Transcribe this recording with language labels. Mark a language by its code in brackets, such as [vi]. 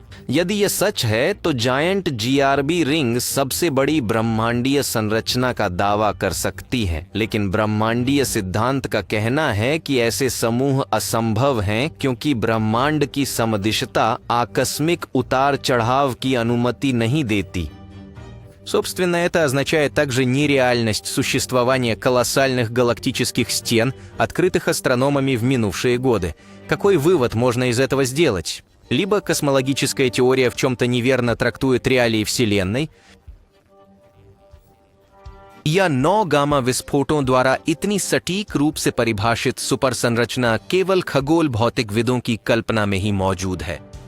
[hi] यदि यह सच है तो जायंट जीआरबी रिंग सबसे बड़ी ब्रह्मांडीय संरचना का दावा कर सकती है, लेकिन ब्रह्मांडीय सिद्धांत का कहना है कि ऐसे समूह असंभव हैं क्योंकि ब्रह्मांड की समदिशता आकस्मिक उतार चढ़ाव की अनुमति नहीं देती। [ru] Собственно, это означает также нереальность существования колоссальных галактических стен, открытых астрономами в минувшие годы. Какой вывод можно из этого сделать? Либо космологическая теория в чем-то неверно трактует реалии Вселенной, [hi] या 9 गामा विस्फोटों द्वारा इतनी सटीक रूप से परिभाषित सुपर संरचना केवल खगोल भौतिकविदों की कल्पना में ही मौजूद है।